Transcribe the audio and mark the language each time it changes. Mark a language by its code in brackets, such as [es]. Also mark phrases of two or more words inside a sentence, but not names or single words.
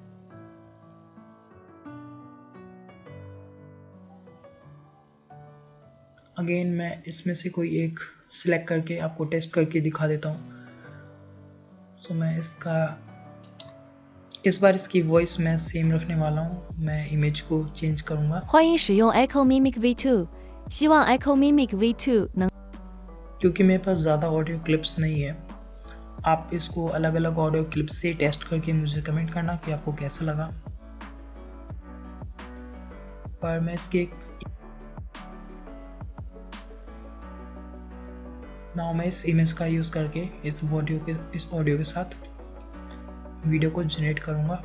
[hi] अगेन मैं इसमें से कोई एक सिलेक्ट करके आपको टेस्ट करके दिखा देता हूँ। सो मैं इस बार इसकी वॉइस मैं सेम रखने वाला हूँ। मैं इमेज को चेंज करूँगा। [zh] 欢迎使用 Echo Mimic V2， 希望 Echo Mimic V2 能 [hi] क्योंकि मेरे पास ज़्यादा [en] audio clips [hi] नहीं है, आप इसको अलग अलग [en] audio clips [hi] से टेस्ट करके मुझे कमेंट करना कि आपको कैसा लगा। पर मैं इसके नाउ मैं इस इमेज का यूज़ करके इस ऑडियो के साथ वीडियो को जनरेट करूँगा।